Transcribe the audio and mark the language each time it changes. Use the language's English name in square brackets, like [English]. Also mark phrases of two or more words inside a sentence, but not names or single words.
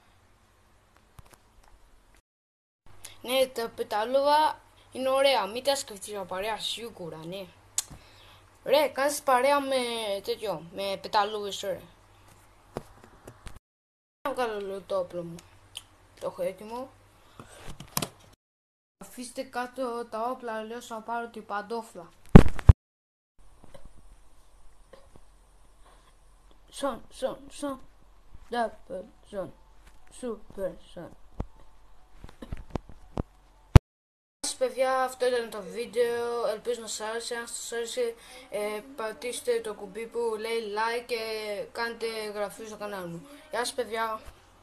[Greek] Ναι, τα πεταλούβα είναι ωραία, μην τα σκεφτείς για παρέα, σίγουρα, ναι. Ρε, κάνεις παρέα με τέτοιο, με πεταλούβες, ρε. Να βγάλω λίγο το όπλο μου. Το έχω έτοιμο. Αφήστε κάτω τα όπλα, αλλιώς θα πάρω την παντόφλα. [English] Son, son, son, double son, super son. [Greek] Παιδιά, αυτό ήταν το βίντεο, ελπίζω να σας άρεσε. Αν σας άρεσε, πατήστε το κουμπί που λέει like και κάντε εγγραφή στο κανάλι μου. Γεια σας παιδιά.